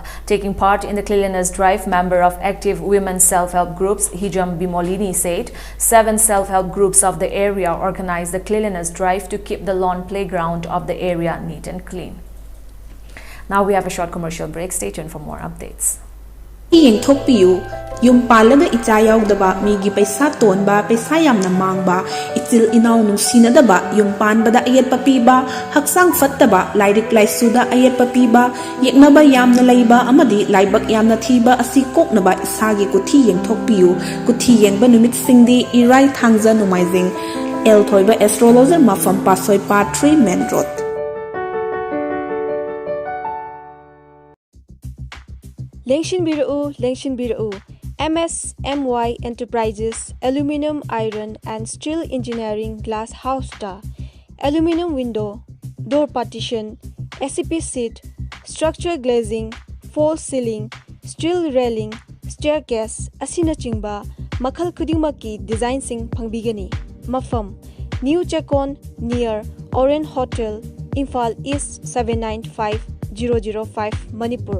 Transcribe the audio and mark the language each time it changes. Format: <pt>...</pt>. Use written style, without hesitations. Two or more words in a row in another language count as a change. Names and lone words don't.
<en>Taking part in the cleanliness drive, member of active women self-help groups Hijam Bimolini said 7 self-help groups of the area organized the cleanliness drive to keep the lawn playground of the area neat and clean. Now we have a short commercial break. Stay tuned for more updates.</en> <mni>Yung palaga ita yaugdaba migi paisa tonba paisa yamna mangba itil inaw nusinadaba yung panbada ayat papiba haksang fattaba lairik laisuda ayat papiba yeknaba yamna layba amadi laibak yamna thiba asi koknaba isagi kuthi yengthokpiyu kuthi yengba numit singdi irai thangja numaizing el thoiba astrologer mafam pasoi part 3</mni> <en>main road. Lengshin Biru MSMY Enterprises Aluminum Iron and Steel Engineering Glass House Ta Aluminum Window Door Partition SCP Seat Structure Glazing False Ceiling Steel Railing Staircase</en> <mni>Asinachingba Makhal Kudimaki</mni> <en>Design Sing Pangbigani Mafam New Chakon near Oren Hotel Imphal East 795005 Manipur.</en>